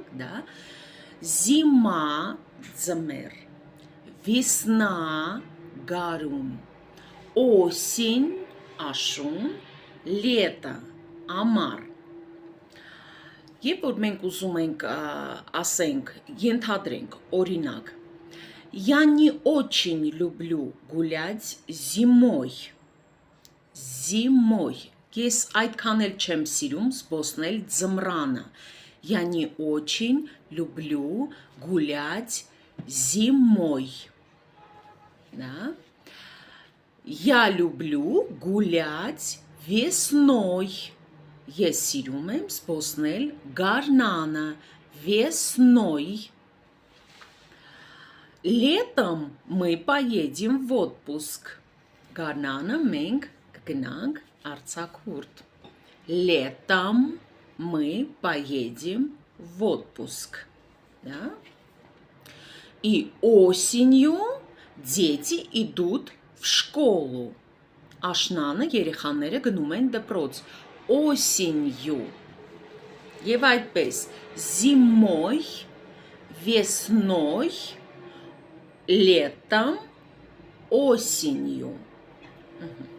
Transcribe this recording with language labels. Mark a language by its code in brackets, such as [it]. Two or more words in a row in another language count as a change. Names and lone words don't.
[ru] да, зима [hy] ձմեռ, весна գարուն, осень աշուն, лето ամառ։ Երբ որ մենք ուզում ենք ասենք, ենթադրենք, օրինակ, [ru] я не очень люблю гулять зимой, зимой, [hy] ես այդքան էլ չեմ սիրում զբոսնել ձմռանը, [ru] я не очень люблю гулять зимой, да? Я люблю гулять весной, [hy] ես սիրում եմ զբոսնել գարնանը, [ru] весной. Летом мы поедем в отпуск. [hy] Գարնանը մենք կգնանք արձակուրդ. [ru] Летом мы поедем в отпуск. Да? И осенью дети идут в школу. [hy] Աշնանը երեխաները գնում են դպրոց. Осенью. Եվ այդպես. [ru] Зимой, весной, летом, осенью.